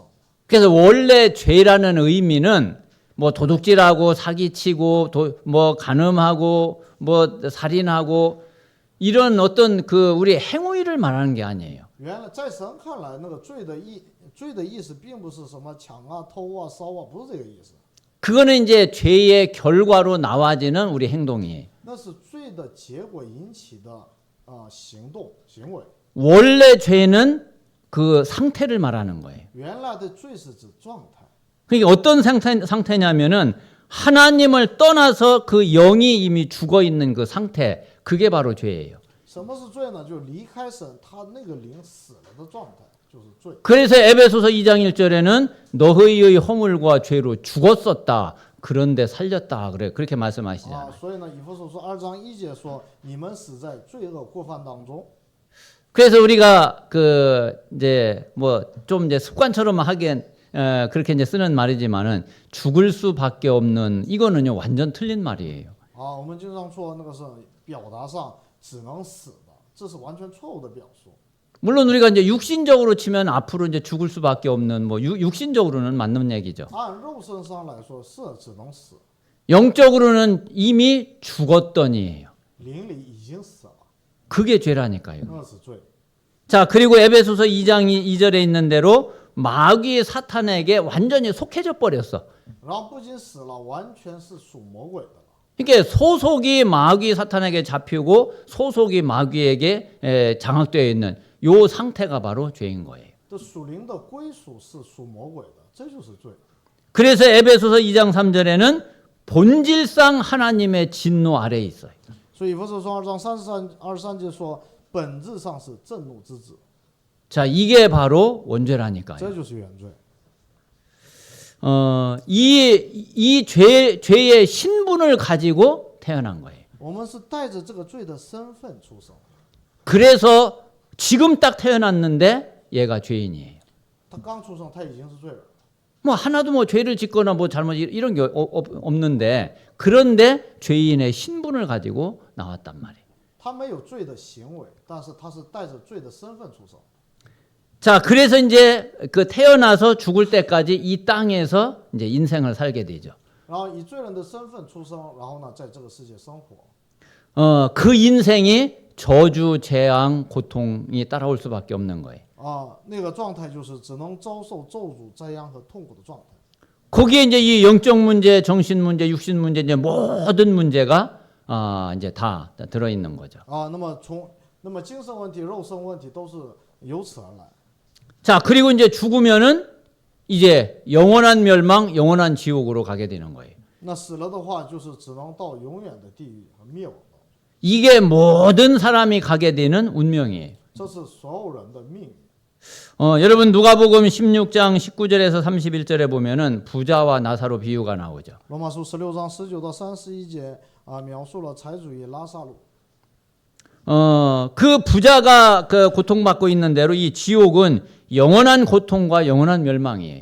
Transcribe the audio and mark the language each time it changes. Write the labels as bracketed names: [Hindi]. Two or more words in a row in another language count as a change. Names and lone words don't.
[Korean] 그래서 원래 죄라는 의미는 뭐 도둑질하고 사기치고 뭐 간음하고 뭐 살인하고 이런 어떤 그 우리 행위를 말하는 게 아니에요. [Chinese] 原来在神看来，那个罪的意思并不是什么抢啊、偷啊、烧啊，不是这个意思。 [Korean] 그거는 이제 죄의 결과로 나와지는 우리 행동이에요. [Chinese] 那是罪的结果引起的行为。 [Korean] 원래 죄는 그 상태를 말하는 거예요. [Chinese] 原来的罪是指状态。 [Korean] 그게 어떤 상태냐면은 하나님을 떠나서 그 영이 이미 죽어 있는 그 상태, 그게 바로 죄예요. [Chinese] 什么是罪呢？就离开神，他那个灵死了的状态就是罪。 [Korean] 그래서 에베소서 2장 1절에는 너희의 허물과 죄로 죽었었다. 그런데 살렸다. 그렇게 말씀하시잖아요. [Chinese] 所以呢，以弗所书2章1节说：“你们死在罪恶过犯当中。” [Korean] 그래서 우리가 그 이제 뭐 좀 이제 습관처럼 하긴 그렇게 이제 쓰는 말이지만은 죽을 수밖에 없는 이거는요 완전 틀린 말이에요. [Chinese] 我们经常说那个是表达上只能死的，这是完全错误的表述。 [Korean] 물론 우리가 이제 육신적으로 치면 앞으로 이제 죽을 수밖에 없는 뭐 육신적으로는 맞는 얘기죠. [Chinese] 按肉身上来说是只能死， [Korean] 영적으로는 이미 죽었더니예요. [Chinese] 灵里已经死了， [Korean] 그게 죄라니까요. [Chinese] 那是罪。 [Korean] 자, 그리고 에베소서 2장 2절에 있는 대로 마귀 사탄에게 완전히 속해져 버렸어. [Chinese] 然后不仅死了，完全是属魔鬼的了。 [Korean] 이게 소속이 마귀 사탄에게 잡히고 소속이 마귀에게 장악되어 있는 요 상태가 바로 죄인 거예요. [Chinese] 这属灵的归属是属魔鬼的，这就是罪。 [Korean] 그래서 에베소서 2장 3절에는 본질상 하나님의 진노 아래에 있어요. [Chinese] 所以以弗所书2章23节说，本质上是震怒之子， [Korean] 자, 이게 바로 원죄라니까요. [Chinese] 这就是原罪。 [Korean] 이 죄의 신분을 가지고 태어난 거예요. [Chinese] 我们是带着这个罪的身份出生， [Korean] 그래서 지금 딱 태어났는데 얘가 죄인이에요. [Chinese] 他刚出生他已经是罪人， [Korean] 뭐 하나도 뭐 죄를 짓거나 뭐 잘못 이런 게 없는데 그런데 죄인의 신분을 가지고 나왔단 말이에요. [Chinese] 他没有罪的行为，但是他是带着罪的身份出生。 [Korean] 자, 그래서 이제 그 태어나서 죽을 때까지 이 땅에서 이제 인생을 살게 되죠. [Chinese] 然后以罪人的身份出生，然后呢，在这个世界生活。 [Korean] 그 인생이 저주, 재앙, 고통이 따라올 수밖에 없는 거예요. [Chinese] 那个状态就是只能遭受咒诅、灾殃和痛苦的状态。 [Korean] 거기에 이제 이 영적 문제, 정신 문제, 육신 문제 이제 모든 문제가 이제 다 들어 있는 거죠. [Chinese] 那么精神问题、肉身问题都是由此而来。 [Korean] 자, 그리고 이제 죽으면은 이제 영원한 멸망, 영원한 지옥으로 가게 되는 거예요. [Chinese] 那死了的话，就是只能到永远的地狱和灭亡。 [Korean] 이게 모든 사람이 가게 되는 운명이에요. [Chinese] 这是所有人的命运。 [Korean] 여러분 누가복음 16장 19절에서 31절에 보면은 부자와 나사로 비유가 나오죠. [Chinese] 罗马书16章19到31节描述了财主与拉萨路。 [Korean] 그 부자가 그 고통받고 있는 대로 이 지옥은 영원한 고통과 영원한 멸망이에요.